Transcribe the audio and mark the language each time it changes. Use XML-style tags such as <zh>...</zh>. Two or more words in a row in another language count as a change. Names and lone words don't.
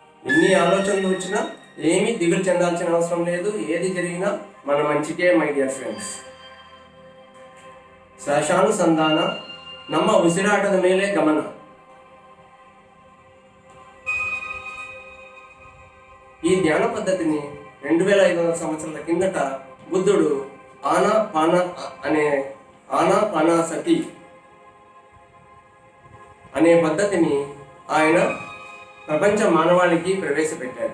<te>ఎన్ని ఆలోచనలు వచ్చినా ఏమీ దిగులు చెందాల్సిన అవసరం లేదు. ఏది జరిగినా మన మంచికే</te> <en>my dear friends.</en> <kn>ಶ್ವಾಸಾನುಸಂಧಾನ ನಮ್ಮ ಉಸಿರಾಟದ ಮೇಲೆ ಗಮನ.</kn> <te>ఈ ధ్యాన పద్ధతిని 2500 సంవత్సరాల కిందట బుద్ధుడు ఆనాపానసతి అనే పద్ధతిని ఆయన ప్రపంచ మానవాళికి ప్రవేశపెట్టాడు.</te>